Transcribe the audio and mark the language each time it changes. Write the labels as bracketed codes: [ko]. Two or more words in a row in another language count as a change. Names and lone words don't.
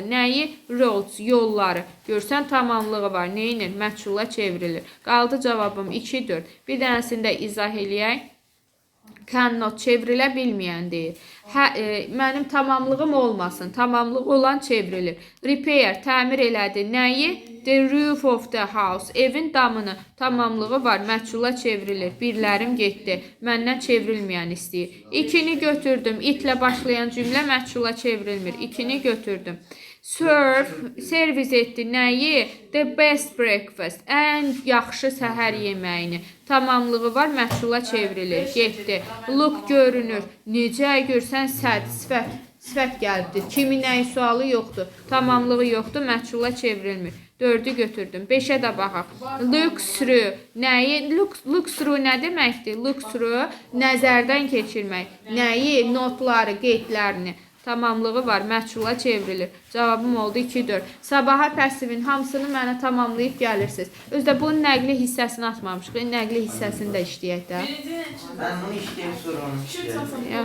[az] Nəyi? Roads, yolları. Görsən tamamlığı var. Neyinir? Məchula çevrilir. Qaldı cavabım 2-4. Bir dənəsində izah eləyək. Cannot çevrilə bilməyən deyir. Mənim tamamlığım olmasın. Tamamlıq olan çevrilir. Repair, təmir elədi. Nəyi? [en] The roof of the house. [az] Evin damını. Tamamlığı var. Məchula çevrilir. Birlərim getdi. Məndən çevrilməyən istəyir. 2-ni götürdüm. İtlə başlayan cümlə məchula çevrilmir. 2-ni götürdüm. Serve, servis etdi. Nəyi? [en] The best breakfast. [az] Ən yaxşı səhər yeməyini. Tamamlığı var, məchula çevrilir. Getdi. Look görünür. Necə görsən sifət gəlibdir. Kimi nəyi sualı yoxdur. Tamamlığı yoxdur, məchula çevrilmir. 4-ü götürdüm. 5-ə də baxaq. [en] Look through. Nəyi? Look through [az] nə deməkdir? [en] Look through [az] nəzərdən keçirmək. Nəyi? Notları, qeydlərini. Tamamlığı var, məchula çevrilir. Cavabım oldu 2-4. Sabaha pəsivin hamısını mənə tamamlayıb gəlirsiniz. Özdə bunun nəqli hissəsini atmamışıq. Nəqli hissəsini də işləyək də. [tr] Ben bunu işleyeyim sonra onu işleyeyim.